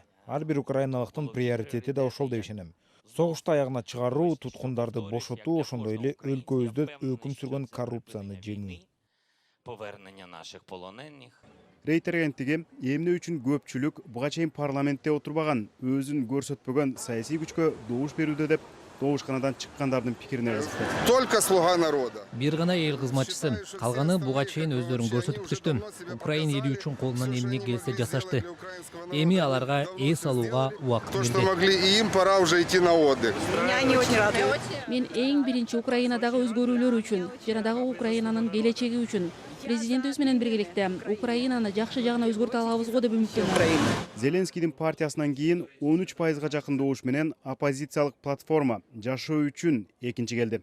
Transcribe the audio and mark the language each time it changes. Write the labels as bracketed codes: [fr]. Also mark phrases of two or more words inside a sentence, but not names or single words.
[ky] Ар бир украиналыктын приоритети да ошол деп ишенем. Согушту аягына чыгаруу, туткундарды бошотуу, ошондой эле өлкөбүздө өкүм сүргөн коррупцияны жеңүү. Рейтер агенттиги эмне үчүн көпчүлүк буга чейин парламентте отурбаган, өзүн көрсөтпөгөн саясий күчкө добуш берүүдө деп добушканадан чыккандардын пикирине кызыкты. [ru] Только слуга народа. [ky] Бир гана эл кызматчысы, калганы буга чейин өздөрүн көрсөтүп күтүштү. Украин эли үчүн колунан эмне келсе жасашты. Эми аларга эс алууга убакыт [ru] То, что [ky] берди. [ru] могли, и им пора уже идти на отдых. [ky] Мен эң биринчи Украинадагы өзгөрүүлөр үчүн жана дагы Украинанын келечеги үчүн президентибиз менен биргеликте Украинаны жакшы жагына өзгөртө алабызго деп үмүттөнөм. Зеленскийдин партиясынан кийин 13%га жакын добуш менен оппозициялык платформа жашоо үчүн экинчи келди.